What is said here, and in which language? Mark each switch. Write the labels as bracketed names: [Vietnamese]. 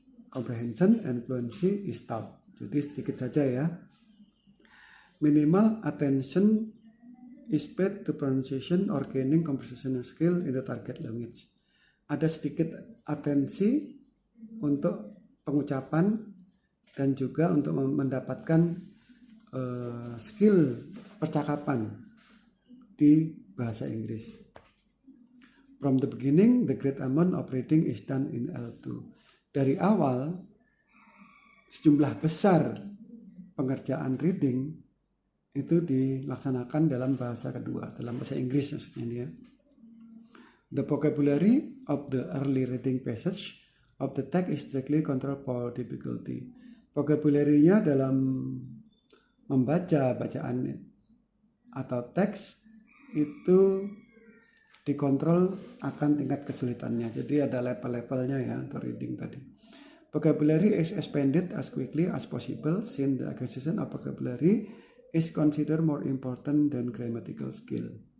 [English] Comprehension and fluency is taught. [Indonesian] Jadi sedikit saja ya. [English] Minimal attention is paid to pronunciation or gaining conversational skill in the target language. [Indonesian] Ada sedikit atensi untuk pengucapan dan juga untuk mendapatkan skill percakapan di bahasa Inggris. [English] From the beginning, the great amount of reading is done in L2. [Indonesian] Dari awal, sejumlah besar pengerjaan reading itu dilaksanakan dalam bahasa kedua, dalam bahasa Inggris maksudnya dia. [English] The vocabulary of the early reading passage of the text is strictly controlled for difficulty. [Indonesian] Vocabulary-nya dalam membaca bacaan atau teks itu dikontrol akan tingkat kesulitannya. Jadi ada level-levelnya ya untuk reading tadi. [English] Vocabulary is expanded as quickly as possible, since the acquisition of vocabulary is considered more important than grammatical skill.